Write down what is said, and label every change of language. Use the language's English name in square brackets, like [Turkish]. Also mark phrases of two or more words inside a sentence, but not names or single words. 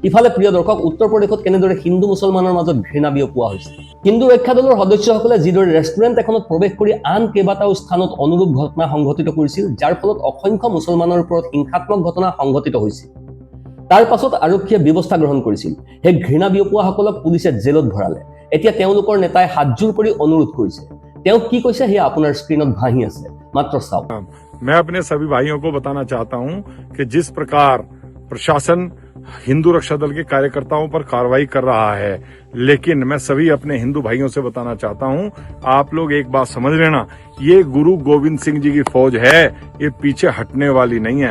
[Assamese] ইফালে প্ৰিয় দৰ্শক উত্তৰ প্ৰদেশত কেনেদৰে হিন্দু মুছলমানৰ মাজত ঘৃণা বিয়পোৱা হৈছে হিন্দু ৰক্ষা দলৰ সদস্যসকলে যিদৰে ৰেষ্টুৰেণ্ট এখনত প্ৰৱেশ কৰি আন কেইবাটাও স্থানত অনুৰূপ ঘটনা সংঘটিত কৰিছিল যাৰ ফলত অসংখ্য মুছলমানৰ ওপৰত হিংসাত্মক ঘটনা সংঘটিত হৈছিল তাৰ পাছত আৰক্ষীয়ে ব্যৱস্থা গ্ৰহণ কৰিছিল সেই ঘৃণা বিয়পোৱাসকলক পুলিচে জেলত ভৰালে এতিয়া তেওঁলোকৰ নেতাই হাতজোৰ কৰি অনুৰোধ কৰিছে তেওঁ কি কৈছে হে আপোনাৰ স্ক্ৰীনত ভাহি আছে মাত্ৰ চাওক [Hindi] मैं अपने सभी भाइयों को बताना चाहता हूं कि जिस प्रकार प्रशासन हिंदू रक्षा दल के कार्यकर्ताओं पर कार्रवाई कर रहा है, लेकिन मैं सभी अपने हिंदू भाइयों से बताना चाहता हूं, आप लोग एक बात समझ लेना, ये गुरु गोविंद सिंह जी की फौज है, ये पीछे हटने वाली नहीं है।